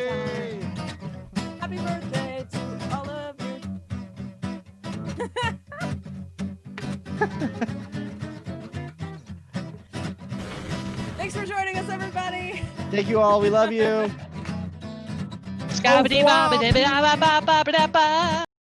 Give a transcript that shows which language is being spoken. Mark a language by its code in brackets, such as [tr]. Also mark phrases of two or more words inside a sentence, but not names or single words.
[en] Happy birthday to all of you. Thanks for joining us, everybody. Thank you all. We love you. Scabba-dee-ba-ba-dee-ba-ba-ba-ba-ba-ba.